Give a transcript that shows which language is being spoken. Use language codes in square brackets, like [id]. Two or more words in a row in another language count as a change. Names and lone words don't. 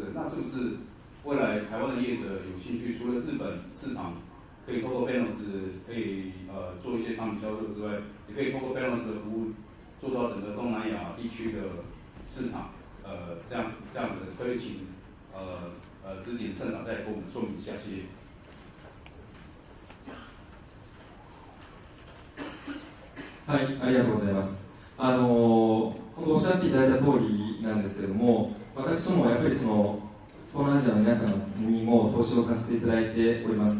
[zh] 那是不是未来台湾的业者有兴趣，除了日本市场可以透过 Balance 可以做一些商品销售之外，也可以透过 Balance 的服务做到整个东南亚地区的市场，这样的，可以请知景社长再给我们说明一下，谢谢。 [ja] はい、ありがとうございます。本当おっしゃっていただいた通りなんですけれども、私どもやっぱりその東南アジアの皆さんにも投資をさせていただいております。